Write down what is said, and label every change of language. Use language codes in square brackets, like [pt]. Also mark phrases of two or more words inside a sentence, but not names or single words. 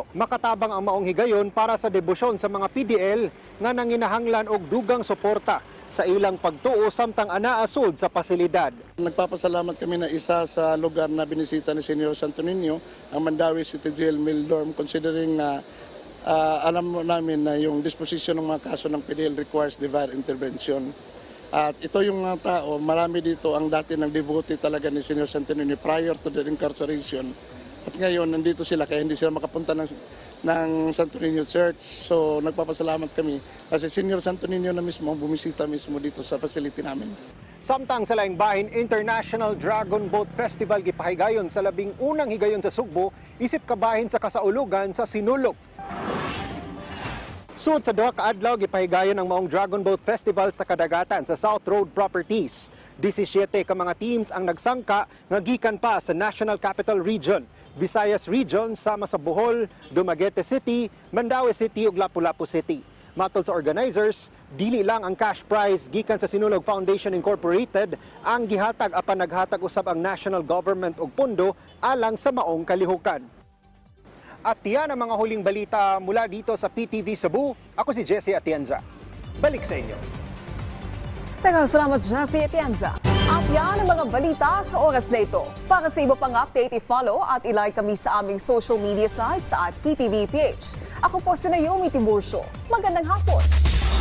[ceb] Makatabang ang maong higayon para sa debosyon sa mga PDL nga nanginahanglan og dugang suporta sa ilang pagtuo samtang anaa sud sa pasilidad. [tl] Nagpapasalamat kami na isa sa lugar na binisita ni Senyor Santo Niño, ang Mandaue City Jail Mildorm, considering na alam namin na yung disposition ng mga kaso ng PDL [en] requires divine intervention. [tl] At ito yung mga tao, marami dito ang dati ng devotee talaga ni Senyor Santo Niño [en] prior to their incarceration. [tl] At ngayon, nandito sila kaya hindi sila makapunta ng Santo Niño Church. So nagpapasalamat kami kasi Senyor Santo Niño na mismo bumisita mismo dito sa facility namin. [ceb] Samtang sa laing bahin, International Dragon Boat Festival gipahigayon sa 11 higayon sa Sugbo, isip kabahin sa kasaulugan sa Sinulog. Sud sa duha ka adlaw gipahigayon ang maong Dragon Boat Festival sa kadagatan sa South Road Properties. 17 ka mga teams ang nagsangka nga gikan pa sa National Capital Region, Visayas Region sama sa Bohol, Dumaguete City, Mandaue City ug Lapu-Lapu City. Matod sa organizers, dili lang ang cash prize gikan sa Sinulog Foundation Incorporated ang gihatag apan naghatag usab ang national government og pondo alang sa maong kalihukan. [tl] At tiyan ang mga huling balita mula dito sa PTV Cebu. Ako si Jessie Atienza. Balik sa inyo. [ceb] Daghang salamat, [tl] Jessie Atienza. At yan ang mga balita sa oras na ito. Para sa iba pang update, i-follow at i-like kami sa aming [en] social media sites [tl] at PTVPH. Ako po si Naomi Tiburcio. Magandang hapon.